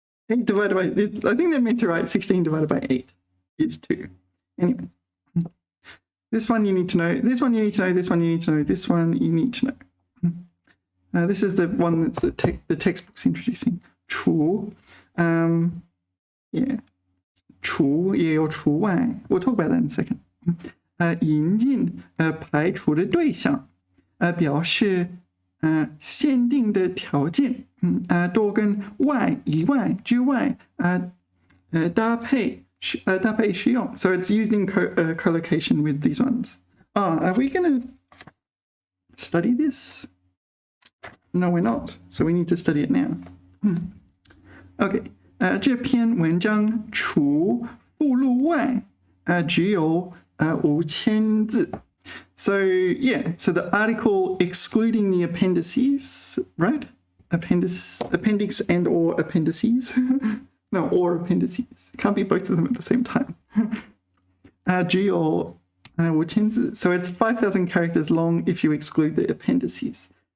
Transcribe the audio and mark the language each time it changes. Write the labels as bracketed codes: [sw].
[en] 8 divided by, I think they're meant to write 16 divided by 8 is 2. Anyway, this one you need to know, this one you need to know, this one you need to know, this one you need to know. This is the one that's the textbook's introducing. [zh] 除, yeah, 除也有除外. [en] We'll talk about that in a second. [zh] 引进排除的对象，表示限定的条件，都跟外以外之外搭配使用。 [en] So it's used in collocation with these ones. Are we going to study this? No, we're not. So we need to study it now. Okay. [zh] 这篇文章除附录外，只有5000字. [en] So yeah, so the article excluding the appendices, right? Appendix and or appendices. No, or appendices. It can't be both of them at the same time. [zh] 只有5000字. [en] So it's 5,000 characters long if you exclude the appendices.